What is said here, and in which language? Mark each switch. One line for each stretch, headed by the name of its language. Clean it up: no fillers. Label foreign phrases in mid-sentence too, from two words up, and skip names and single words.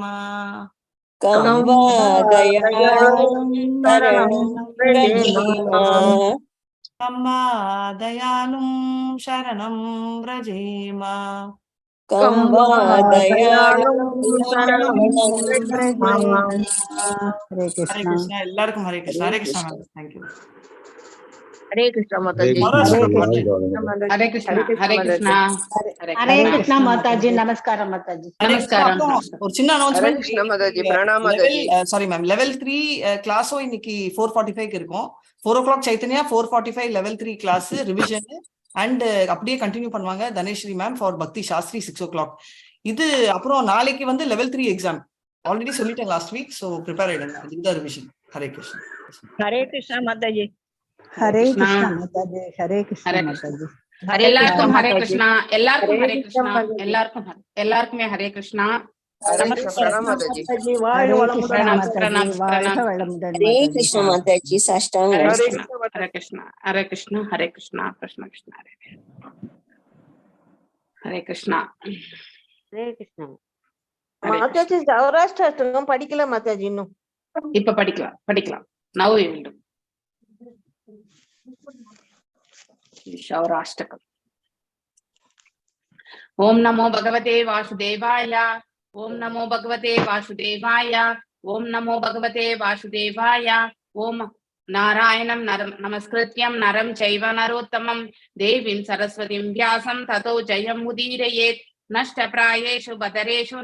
Sanskrit: कं वा दयाळु शरणं व्रजेम तं वा दयालुं शरणं व्रजेम कं वा दयाळु शरणं व्रजेम
Hindi: हरे हरे कृष्ण कृष्ण ಎಲ್ಲರಿಗೂ हरे कृष्ण हरे कृष्ण
English: thank you
Hindi: हरे कृष्ण माताजी हरे हरे कृष्ण हरे कृष्ण हरे कृष्ण माताजी नमस्कार माताजी
Tamil: நமஸ்காரம். அப்புறம் ஒரு சின்ன
Hindi: हरे कृष्ण माताजी प्रणाम माताजी
English: sorry ma'am level 3
Tamil: கிளாஸும் இன்னைக்கு 4:45 இருக்கும்
English: 4 o'clock
Tamil: சைத்தன்யா 4:45
English: level 3 class revision and
Tamil: அப்படியே கண்டினியூ பண்ணுவாங்க தனேஸ்வரி
English: ma'am for
Tamil: பக்தி சாஸ்திரி
English: 6 o'clock
Tamil: இது அப்புறம் நாளைக்கு வந்து
English: level 3 exam already
Tamil: சொல்லிட்டேன்
English: last week so prepare
Tamil: ஆயிடுங்க இந்த ரிவிஷன் ஹரே கிருஷ்ண
Hindi: हरे कृष्ण माताजी हरे कृष्ण माताजी हरे कृष्ण हरे माताजी
Tamil: எல்லாருக்கும் ஹரே கிருஷ்ணா எல்லாருக்கும் ஹரே கிருஷ்ணா எல்லாருக்குமே ஹரே கிருஷ்ணா
Hindi: हरे कृष्ण प्रणाम माताजी हरे कृष्ण प्रणाम माताजी प्रणाम
Tamil: வாழ்க
Hindi: प्रणाम
Tamil: வளமுடன்
Hindi: हरे माताजी कृष्ण माताजी साष्टांग हरे नमस्ते कृष्ण हरे कृष्ण हरे कृष्ण हरे कृष्ण कृष्ण कृष्ण हरे हरे कृष्ण हरे कृष्ण माताजी सौराष्ट्र
Tamil: படிக்கல மாதாஜி இன்னும் இப்ப படிக்கலாம்
English: now we will do
Hindi: சௌராஷ்டிரம் ओम नमो भगवते वासुदेवाय ओम नमो भगवते वासुदेवाय ओम नमो भगवते वासुदेवाय ओम नारायणं नमस्कृत्यं नरं चैव नरोत्तमं देवीं सरस्वतीं व्यासं ततो जयमुदीरयेत् नष्टप्रायेषु बदरेषु